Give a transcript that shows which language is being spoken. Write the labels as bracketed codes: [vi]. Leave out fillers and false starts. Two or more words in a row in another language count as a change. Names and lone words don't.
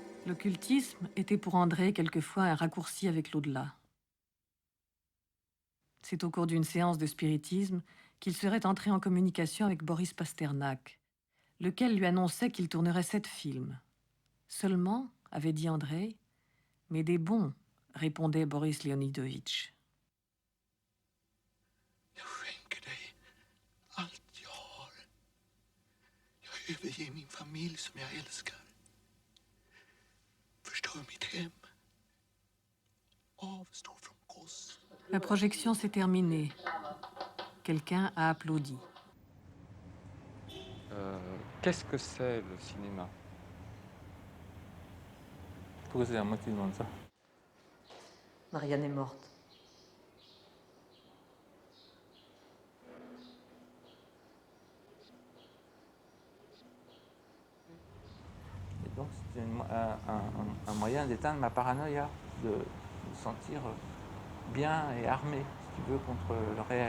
[fr] L'occultisme était pour André quelquefois un raccourci avec l'au-delà. C'est au cours d'une séance de spiritisme qu'il serait entré en communication avec Boris Pasternak, lequel lui annonçait qu'il tournerait 7 films. Seulement, avait dit Andrei, mais des bons, répondait Boris Leonidovitch. [sv] Allt jag har. Jag överger min familj som jag älskar. Förstör mitt hem. Avstår från kost. [fr] La projection s'est terminée. Quelqu'un a applaudi. Qu'est-ce que c'est le cinéma? Pourquoi c'est à moi qui demande ça? Marianne est morte. Et donc c'est un moyen d'éteindre ma paranoïa, de me sentir bien et armé, si tu veux, contre le réel.